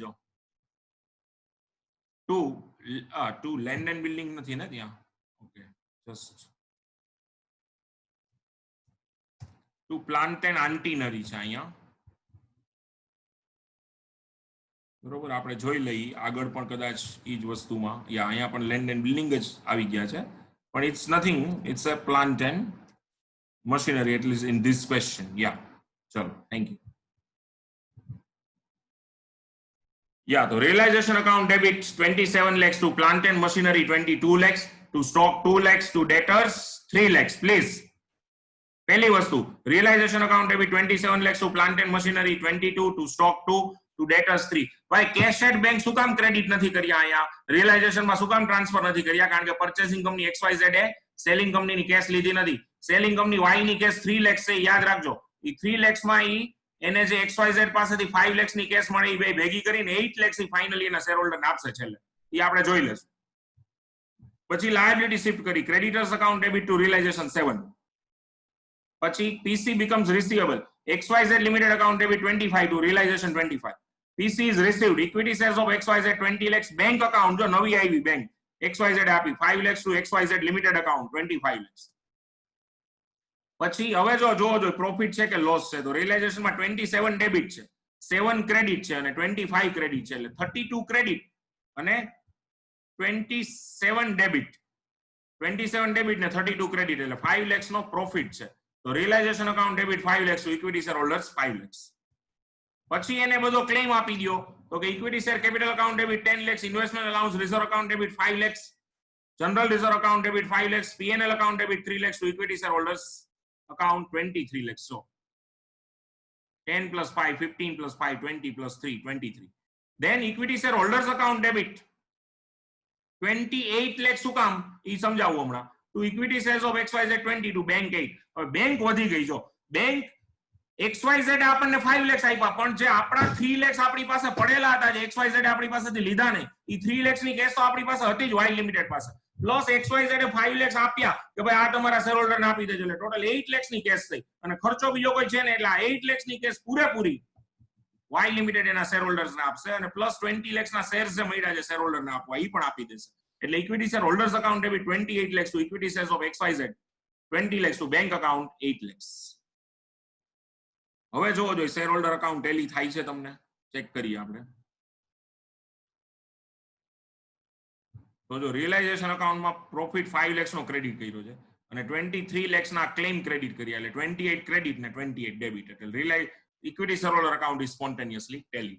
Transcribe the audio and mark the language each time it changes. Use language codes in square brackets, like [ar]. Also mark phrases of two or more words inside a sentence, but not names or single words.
[gu] જો [en] to land and building [gu] નથી ને ત્યાં, ઓકે, [en] just to plant and antinery [gu] છે અહીંયા, બરોબર. આપણે જોઈ લઈએ આગળ પણ કદાચ એ જ વસ્તુમાં, યા અહીંયા પણ [en] land and building [gu] જ આવી ગયા છે, પણ [en] it's nothing, it's a plant and machinery atleast in this question. [gu] યા ચલો, [en] thank you. Yeah, the realization account debits 27 lakhs to plant and machinery, 22 lakhs to stock, 2 lakhs to debtors, 3 lakhs. Please. [gu] પહેલી વસ્તુ, [en] realization account debit 27 lakhs to plant and machinery, 22 to stock, 2 to debtors, 3. [gu] ભાઈ [en] cash at bank [gu] શું કામ ક્રેડિટ નથી કર્યા અહીંયા? રિયલાઇઝેશન માં શું કામ ટ્રાન્સફર નથી કર્યા? કારણ કે [en] purchasing company [gu] XYZ એ સેલિંગ કંપનીની કેશ લીધી નથી. [en] selling company [gu] વાય ની કેશ 3 લાખ છે, યાદ રાખજો. એ 3 લાખ માં એને જે XYZ પાસેથી 5 લાખ ની કેશ મળે એ બે ભેગી કરીને 8 લાખ ની ફાઇનલી એના [en] share holder [gu] ને આપશે છેલ્લે. એ આપણે જોઈ લેશું. પછી લાયબિલિટી શિફ્ટ કરી, [en] creditors account debit to realization [gu] 7. [en] પછી PC becomes receivable, XYZ limited account debit 25 to realization 25. PC is received, equity shares of XYZ 20 lakhs, bank account [gu] જો નવી આવી [en] બેંક XYZ આપી 5 lakhs to XYZ limited account 25 lakhs. [gu] પછી હવે જો પ્રોફિટ છે કે લોસ છે, તો રિયલાઇઝેશન માં 27 ડેબિટ છે, 7 ક્રેડિટ છે અને 25 ક્રેડિટ છે, એટલે 32 ક્રેડિટ અને 27 ડેબિટ, 27 ડેબિટ ને 32 ક્રેડિટ એટલે [en] 5 lakhs [gu] નો પ્રોફિટ છે. [en] તો realization account debit 5 lakhs to equity share holders 5 lakhs. [gu] પછી એને બધો ક્લેમ આપી દયો તો કે [en] equity share capital account debit 10 lakhs, investment allowance reserve account debit 5 lakhs, general reserve account debit 5 lakhs, P&L account debit 3 lakhs to equity share holders અકાઉન્ટ 23 lakhs. So 10 plus 5 15 plus 5 20 plus 3 23. Then equity share holders account debit 28 lakhs [gu] શું કામ ઈ સમજાવું હમણાં. [en] to equity shares of XYZ 20 to bank 8. [gu] હવે બેંક વધી ગઈ. જો બેંક XYZ આપણને 5 lakhs આપ્યા, પણ જે આપણા 3 lakhs આપણી પાસે પડેલા હતા, જે XYZ આપણી પાસેથી લીધા નહીં, ઈ 3 lakhs ની કેશ તો આપણી પાસે હતી જ વાય લિમિટેડ પાસે, પ્લસ XYZ એ 5 lakhs આપ્યા કે ભાઈ આ તમારા [en] share holder [gu] ને આપી દેજો, એટલે ટોટલ 8 lakhs ની કેશ થઈ અને ખર્ચો બીજો કોઈ છે ને, એટલે 8 lakhs ની કેશ પૂરેપૂરી વાય લિમિટેડ એના [en] share holders [gu] ને આપશે અને પ્લસ 20 lakhs ના શેર્સ જે મળ્યા છે [en] share holder [gu] ને આપવા ઈ પણ આપી દેશે. [en] એટલે equity share holders account debit 28 lakhs to equity shares of XYZ 20 lakhs to bank account 8 lakhs. [gu] હવે જોવો [en] share holder account tally [gu] થાય છે, તમને ચેક કરીએ આપણે. તો જો રિયલાઇઝેશન અકાઉન્ટમાં પ્રોફિટ 5 lakhs નો ક્રેડિટ કર્યો છે અને 23 lakhs ના ક્લેમ ક્રેડિટ કર્યા, એટલે 28 ક્રેડિટ ને 28 ડેબિટ, એટલે [en] equity share holder account is spontaneously tally.